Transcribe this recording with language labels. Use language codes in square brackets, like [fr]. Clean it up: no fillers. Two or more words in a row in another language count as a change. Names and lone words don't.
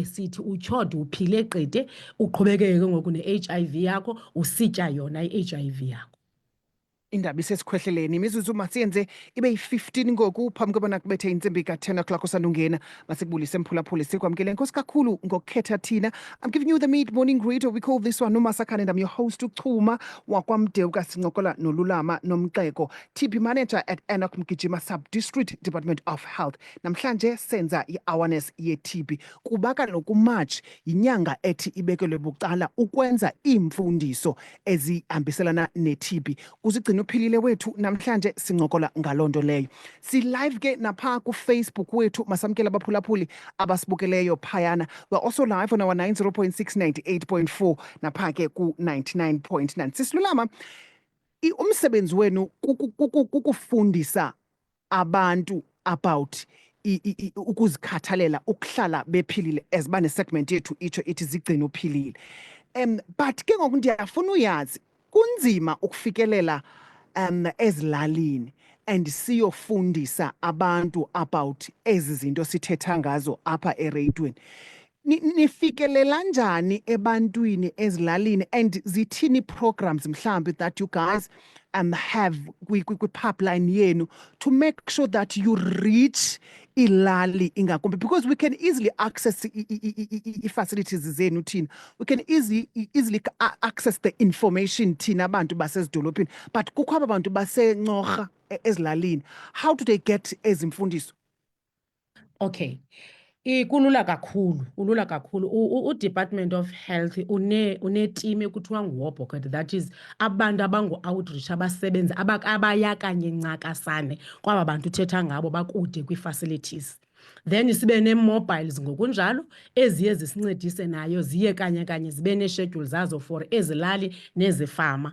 [xh] Sithi utyhoda uphile qete, uqhubekeke ke ngoku ne-HIV yakho usitya yona i-HIV yakho. Indaba isesikhwehleleni. Imizuzu masiyenze ibe yi-15 ngoku phambi kobana kubethe intsimbi ka-10 o'clock osandungena. Masikubulise mphulaphula sikwamkele. Nkosi kakhulu ngokukhetha thina. [en] I'm giving you the mid-morning greet, or we call this one Nomasakane, and I'm your host uChuma wakwamdeuka. [xh] Sincokola noLulama Nomxeko, [en] TB manager at Enoch Mgijima Sub-District Department of Health. [xh] Namhlanje senza i-awareness ye-TB. Kuba kaloku March yinyanga ethi ibekelwe bucala ukwenza iimfundiso ezihambiselana ne-TB. Uzigcina uphilile wethu, namhlanje sincokola ngalonto leyo. Si live ke napha ku Facebook wethu, masamkela abaphulaphuli abasibukeleyo phayana. [en] We're also live on our 90.6, 98.4 [xh] napha ke ku [en] 99.9. [xh] Sisilulama, umsebenzi wenu kukufundisa abantu about ukuzikhathalela, ukuhlala bephilile, ezibane segment yethu itsho ithi zigcina uphilile. But ke ngoku ndiyafuna uyazi kunzima ukufikelela ezilalini and siyofundisa abantu about ezi zinto sithetha ngazo apha ereyidweni. Nifikelela njani ebantwini ezilalini, [en] and [xh] zithini programs mhlambi [en] that you guys have [xh] kwi-pipeline yenu [en] to make sure that you reach [xh] ilali ingakumbi, [en] because we can easily access [xh] i-facilities zenu thina, [en] we can easily access the information [xh] thina abantu basezidolophini, [en] but [xh] kukho aba bantu baseNcorha ezilalini. [en] How do they get [xh] ezi mfundiso? Okay, kulula kakhulu, kulula kakhulu. U-Department of Health une-team ekuthiwa nguWOBHOKOT, [en] that is [xh] abantu abangu-outreach abasebenza abaya kanye ncakasane kwaba bantu uthetha ngabo bakude kwii-facilities. Then sibe nee-mobiles ngokunjalo eziye zisincedise nayo, ziye kanye kanye zibe nee-schedule zazo for ezilali nezifama.